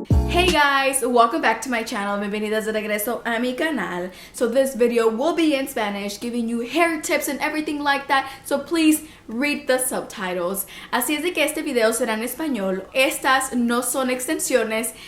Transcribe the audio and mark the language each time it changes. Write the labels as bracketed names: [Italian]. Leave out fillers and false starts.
[English] Hey guys, welcome back to my channel. [Spanish] Bienvenidas de regreso a mi canal. [English] So this video will be in Spanish, giving you hair tips and everything like that. So please read the subtitles. [Spanish] Así es de que este video será en español. Estas no son extensiones.